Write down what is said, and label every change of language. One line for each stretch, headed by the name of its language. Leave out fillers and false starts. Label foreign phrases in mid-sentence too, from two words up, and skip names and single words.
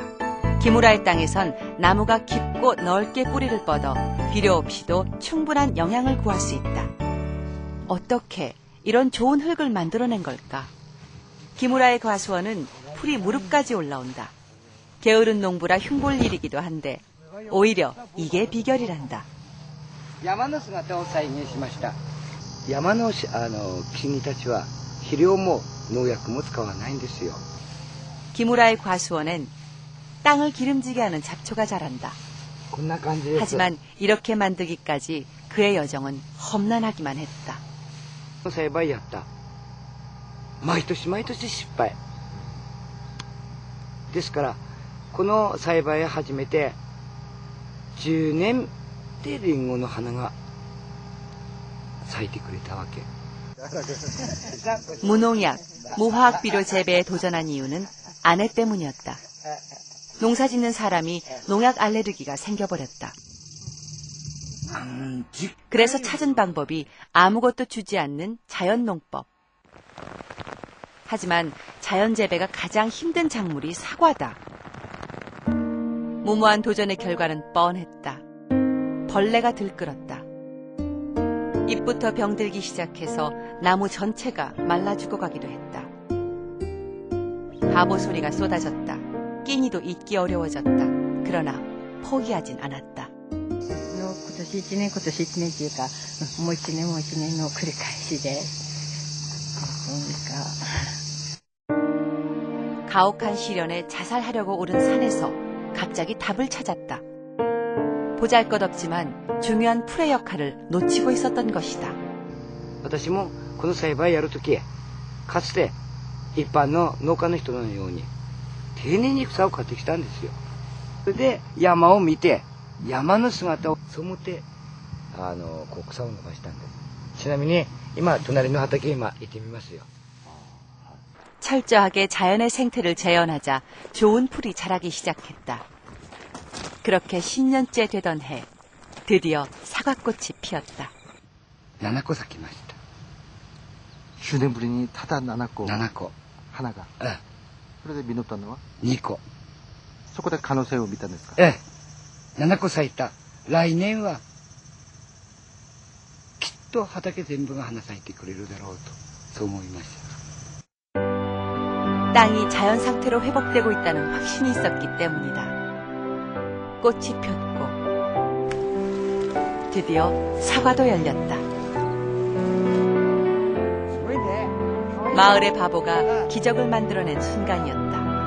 Korean: 기무라의 땅에선 나무가 깊고 넓게 뿌리를 뻗어 비료 없이도 충분한 영양을 구할 수 있다. 어떻게 이런 좋은 흙을 만들어낸 걸까? 기무라의 과수원은 풀이 무릎까지 올라온다. 게으른 농부라 흉볼 일이기도 한데 오히려 이게 비결이란다.
Japanese: 山の姿を再現しました。山の木たちは肥料も農薬も使わないんですよ。
Korean: 기무라의 과수원엔 땅을 기름지게 하는 잡초가 자란다. 하지만 이렇게 만들기까지 그의 여정은 험난하기만 했다.
Japanese: 栽培やった。毎年毎年失敗。ですからこの栽培を始めて 10年でリンゴの花が咲いてくれたわけ。
Korean: 무농약, 무화학 비료 재배에 도전한 이유는 아내 때문이었다. 농사 짓는 사람이 농약 알레르기가 생겨버렸다. 그래서 찾은 방법이 아무것도 주지 않는 자연농법. 하지만 자연 재배가 가장 힘든 작물이 사과다. 무모한 도전의 결과는 뻔했다. 벌레가 들끓었다. 잎부터 병들기 시작해서 나무 전체가 말라 죽어가기도 했다. 바보 소리가 쏟아졌다. 끼니도 잊기 어려워졌다. 그러나 포기하진 않았다.
Japanese: 今年1年っていうか、もう1年の繰り返しで。
Korean: 가혹한 시련에 자살하려고 오른 산에서 갑자기 답을 찾았다. 보잘것없지만 중요한 풀의 역할을 놓치고 있었던 것이다.
Japanese: 私もこの栽培やるとき、かつて一般の農家の人のように丁寧に草を刈ってきたんですよ。それで山を見て、山の姿を背ってこう草を伸ばしたんです。ちなみに今隣の畑今行ってみますよ。
Korean: 철저하게 자연의 생태를 재현하자 좋은 풀이 자라기 시작했다. 그렇게 10년째 되던 해, 드디어 사과꽃이 피었다.
Japanese: 7 個咲きました。 슈네브린이 타다 나났고 7個
Korean: 하나가.
Japanese: ええ。 그런데 미노탄 나와? 2 個そこで可能性を見たんですか? ええ。7個咲いた。来年はきっと畑全部が花咲いてくれるだろうと、そう思いました。
Korean: 땅이 자연 상태로 회복되고 있다는 확신이 있었기 때문이다. 꽃이 폈고 드디어 사과도 열렸다. 마을의 바보가 기적을 만들어낸 순간이었다.